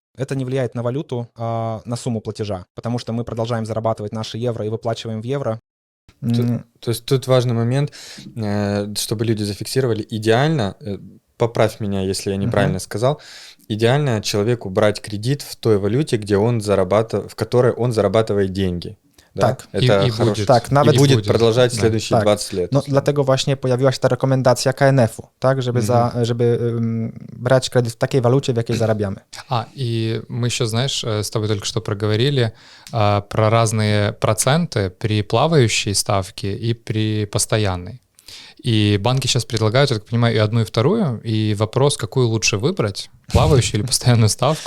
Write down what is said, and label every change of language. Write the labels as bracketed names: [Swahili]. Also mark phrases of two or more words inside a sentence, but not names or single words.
[Russian] Это не влияет на валюту, а на сумму платежа, потому что мы продолжаем зарабатывать наши евро и выплачиваем в евро. То есть тут важный момент, чтобы люди зафиксировали. Идеально, поправь меня, если я неправильно сказал, идеально человеку брать кредит в той валюте, в которой он зарабатывает деньги. Да? [Polish] Tak. [Russian] Это будет. [Polish] Tak, nawet [Russian] и будет продолжать Да. следующие [Polish] Tak. [Russian] 20 лет. [Polish] No, dlatego właśnie pojawiła się ta rekomendacja KNF-u, tak, żeby brać kredyt w takiej walucie, w jakiej zarabiamy. [Russian] И мы еще, знаешь, с тобой только что проговорили про разные проценты при плавающей ставке и при постоянной. И банки сейчас предлагают, я так понимаю, и одну, и вторую. И вопрос, какую лучше выбрать, плавающую или постоянную ставку.